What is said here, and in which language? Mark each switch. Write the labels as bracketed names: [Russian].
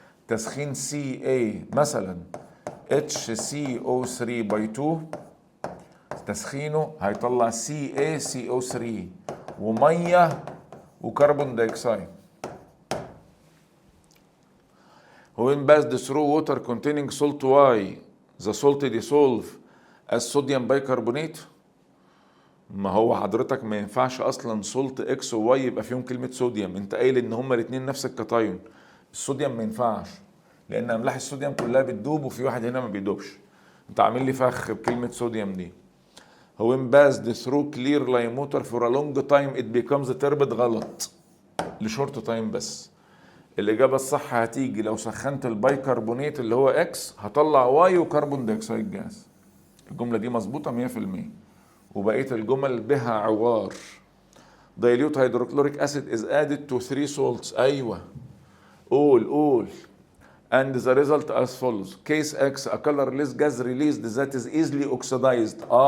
[Arabic] تسخين Ca مثلا HCO3 by 2، تسخينه هيطلع CaCO3 وميه وكربون دايوكسيد. [English] when passed through water containing salt Y the salt dissolve as sodium bicarbonate. [Arabic] ما هو حضرتك ما ينفعش اصلا سولت اكس وواي يبقى فيهم كلمه صوديوم. انت قايل ان هما الاثنين نفس الكتايون. الصوديوم ما ينفعش لان املاح الصوديوم كلها بتدوب وفي واحد هنا ما بيدوبش. انت عامل لي فخ بكلمه صوديوم دي. [English] when passed through clear lime water for a long time it becomes turbid. [Arabic] غلط، لشورت تايم بس. الاجابه الصح هتيجي لو سخنت البيكربونات اللي هو اكس هطلع واي وكربون دايوكسيد جاز. الجمله دي مظبوطه 100%، وبقيه الجمل بها عوار. [English] dilute hydrochloric acid is added to 3 salts. [Arabic] ايوه قول. [English] and the result as follows. case X a colorless gas released that is easily oxidized.